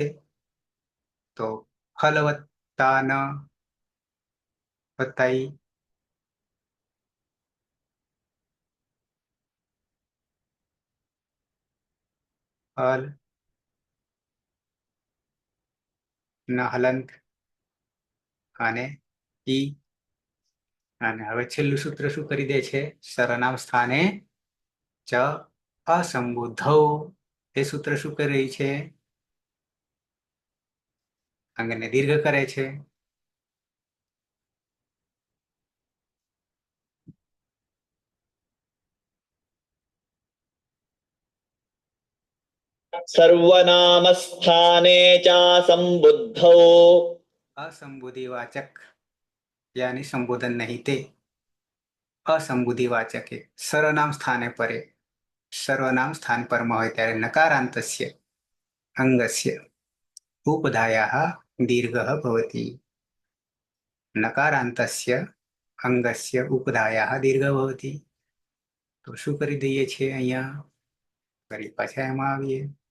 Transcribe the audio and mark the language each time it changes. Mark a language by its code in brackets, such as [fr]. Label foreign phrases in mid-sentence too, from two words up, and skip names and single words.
[gu] તો ફલ વત્તા ન વત્તા ઈ ફલ ન હલંત અને ઈ. અને હવે છેલ્લું સૂત્ર શું કરી દે છે? સરનામ સ્થાને ચ અસંબુદ્ધૌ. એ સૂત્ર શું કરી રહી છે? અંગને દીર્ઘ કરે છે. [sa] सर्वनामस्थाने चासंबुद्धौ [hi] असंबुद्धिवाचक यानी संबोधन नहीं ते असंबुद्धिवाचक है. [sa] सर्वनाम स्थाने परे, सर्वनाम स्थान पर [gu] હોય ત્યારે [sa] નકારાંતસ્ય અંગસ્ય ઉપધાયાः દીર્ઘः ભવति. નકારાંતસ્ય અંગસ્ય ઉપધાયાः દીર્ઘ ભવતિ. [gu] તો શું કરી દઈએ છીએ અહીંયા? ફરી પાછા એમાં આવીએ.